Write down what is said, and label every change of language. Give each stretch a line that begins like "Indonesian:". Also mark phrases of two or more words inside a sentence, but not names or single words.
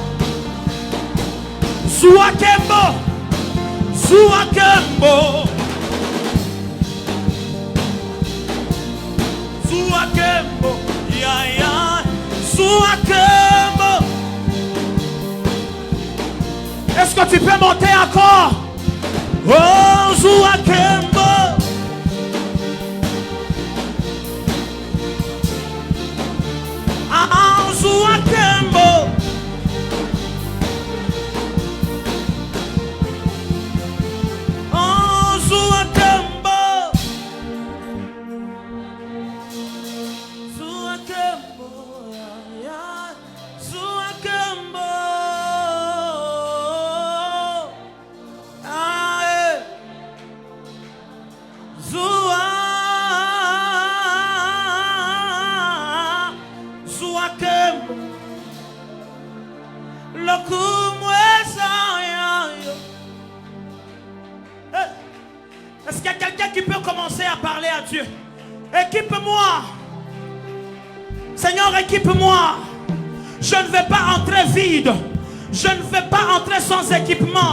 French: Suakembo, Suakembo, Suakembo, ya ya, Suakembo. Est-ce que tu peux monter encore? Oh, Suakembo. Ah, Suakembo. Oh, Suakembo. Suakembo, ya, ya. Suakembo. Ah, eh. Suakembo. Est-ce qu'il y a quelqu'un qui peut commencer à parler à Dieu? Équipe-moi. Seigneur, équipe-moi. Je ne vais pas entrer vide. Je ne vais pas entrer sans équipement.